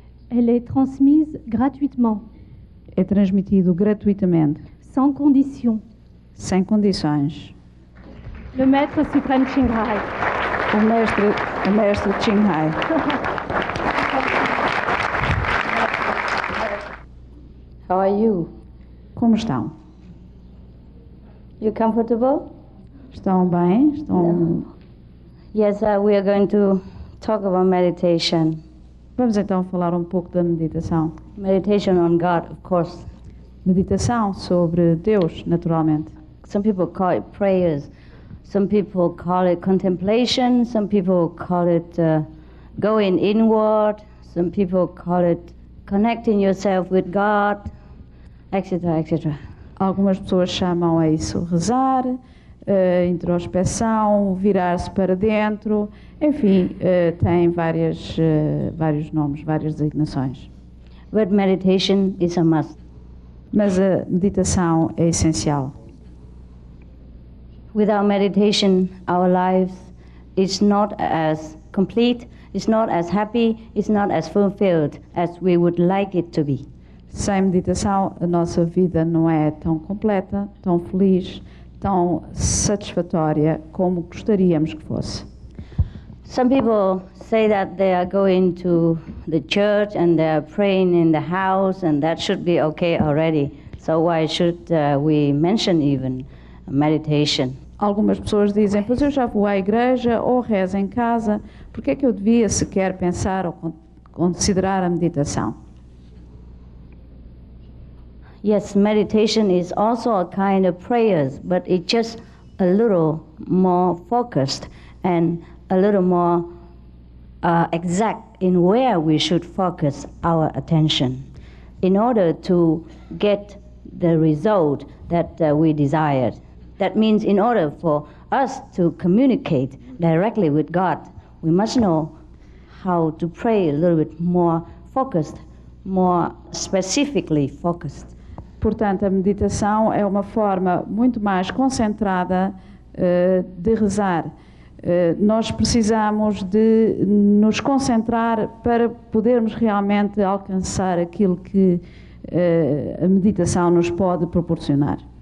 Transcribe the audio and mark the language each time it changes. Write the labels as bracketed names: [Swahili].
[French] Elle est transmise gratuitement. [Portuguese] É transmitido gratuitamente. [French] Sans condition. [Portuguese] Sem condições. [French] Le maître suprême Ching Hai. [Portuguese] O mestre Ching Hai. [English] How are you? [Portuguese] Como estão? [English] You comfortable? [Portuguese] Estão bem? Estão... [English] No. Yes, we are going to talk about meditation. [Portuguese] Vamos então falar um pouco da meditação. [English] Meditation on God, of course. [Portuguese] Meditação sobre Deus, naturalmente. [English] Some people call it prayers. Some people call it contemplation. Some people call it going inward. Some people call it connecting yourself with God, etc., etc. [Portuguese] Algumas pessoas chamam a isso rezar, introspeção, virar-se para dentro, enfim, tem vários nomes, várias designações. [English] But meditation is a must. [Portuguese] Mas a meditação é essencial. [English] Without meditation, our lives is not as complete, it's not as happy, it's not as fulfilled as we would like it to be. [Portuguese] Sem meditação, a nossa vida não é tão completa, tão feliz, tão satisfatória como gostaríamos que fosse. [English] Some people say that they are going to the church and they are praying in the house, and that should be okay already. So why should we mention even meditation? [Portuguese] Algumas pessoas dizem, pois eu já vou à igreja ou rezo em casa, por que é que eu devia sequer pensar ou considerar a meditação? [English] Yes, meditation is also a kind of prayers, but it's just a little more focused and a little more exact in where we should focus our attention in order to get the result that we desired. That means in order for us to communicate directly with God, we must know how to pray a little bit more focused, more specifically focused. [Portuguese] Portanto, a meditação é uma forma muito mais concentrada de rezar. Nós precisamos de nos concentrar para podermos realmente alcançar aquilo que a meditação nos pode proporcionar.